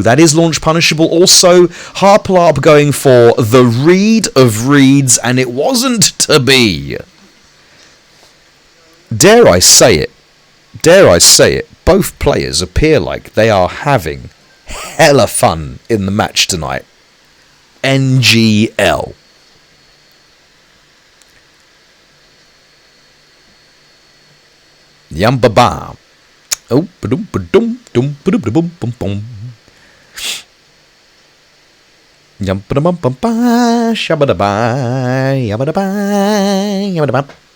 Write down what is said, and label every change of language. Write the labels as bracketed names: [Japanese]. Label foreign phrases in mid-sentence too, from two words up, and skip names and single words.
[English] That is launch punishable. Also, Harperlarp going for the read of reads, and it wasn't to be. Dare I say it, both players appear like they are having hella fun in the match tonight. NGL. Yum ba ba. Oh, ba-dum ba-dum dum ba-dum ba-dum bum bum. Yum ba-dum bum ba shabba ba yabba ba yabba ba.